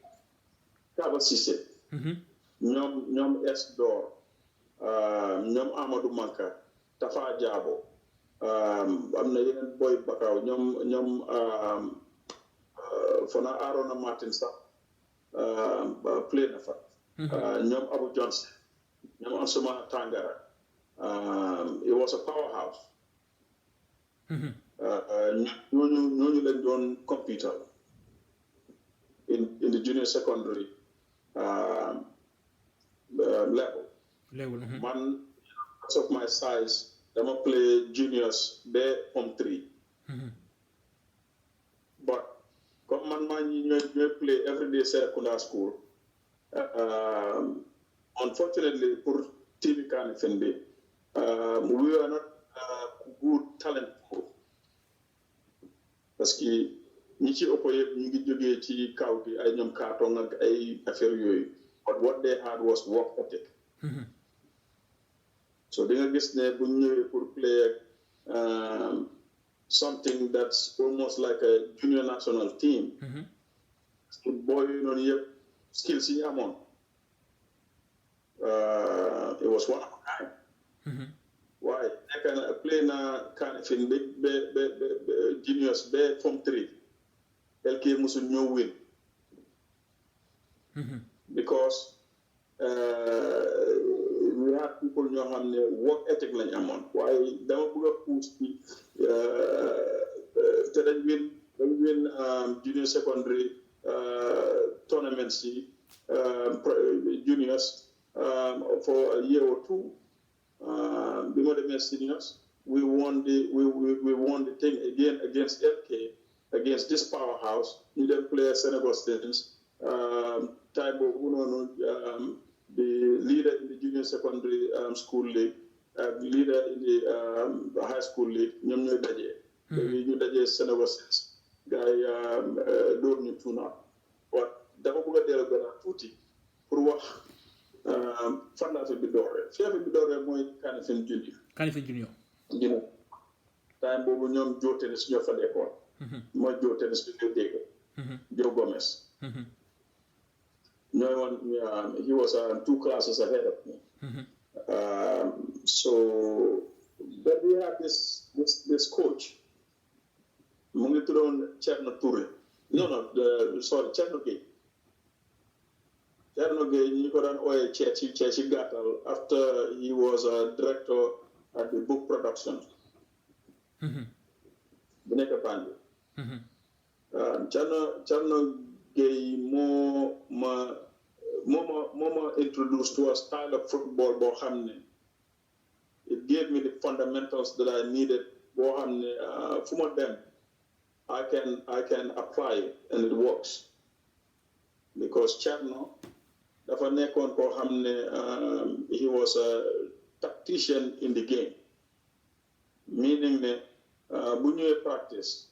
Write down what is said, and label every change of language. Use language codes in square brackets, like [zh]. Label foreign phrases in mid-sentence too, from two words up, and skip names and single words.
[wo] ñoom S Dor ñoom Amadou Manka Tafa Jaabo am na yeneen boy Bakaw ñoom fona Arona Martin sax play na fa ñoom Abu Johnson ñoom Ansumana Tangara [en] it was a powerhouse [wo] ñooñu leen doon [en] computer in the junior secondary level man because of my size dama play juniors ba form 3 but comme [wo] man maa ñi ñooy [en] play everyday Serekunda school [wo] unfortunately pour TV Kanifing bi [en] we are not good talent pool [fr] parce que [wo] ñi ci ëpp yëpp ñu ngi jógee ci kaw gi ay ñoom kaatong ak ay affaire yooyu [en] but what they had was work ethic [wo] so di nga gis ne bu ñëwee pour [en] play something that's almost like a junior national team [wo] boy yu noonu yëpp skills yi ñu amoon [en] it was one of a kind [wo] waaye nekk na play na Kanifing ba juniors ba form 3 LK musul ñëw win [en] because we had people [wo] ñoo xam ne [en] work ethic [wo] lañ amoon waaye dama bëgg a puus ci te dañ [en] win junior secondary tournaments yi juniors for a year or two [wo] bi ma demee [en] seniors we won the thing again against LK against this powerhouse [wo] ñu dem [en] play St. Augustine's time [wo] boobu noonu [en] the leader in the junior secondary school league leader in the high school league [wo] ñoom ñooy dajee ñu dajee [en] St. [wo] Augustine's gars yi dóor ñu tuuna waaw dafa bëgg a dellu gannaaw tuuti pour wax fan la affaire bi dooree fi affaire bi dooree mooy Kanifing Junior time boobu ñoom Joe Tennis ñoo fa nekkoon mooy Joe Tennis bi nga dégg Joe Gomez ñooy woon [en] he was 2 classes ahead of me so then we had this coach [wo] mu ngi tuddoon [en] Cherno Touré sorry Cherno [wo] Gueye ñu ko daan ooyee ci gàttal [en] after he was a director at the book production [wo] bu nekk Banjul Cherno Gueye moo [en] ma introduced to a style of football [wo] boo xam ne [en] it gave me the fundamentals that I needed [wo] boo xam ne fu ma dem [en] I can apply it and it works because Cherno [wo] dafa nekkoon koo xam ne [en] he was a tactician in the game meaning [wo] ne bu ñëwee [en] practice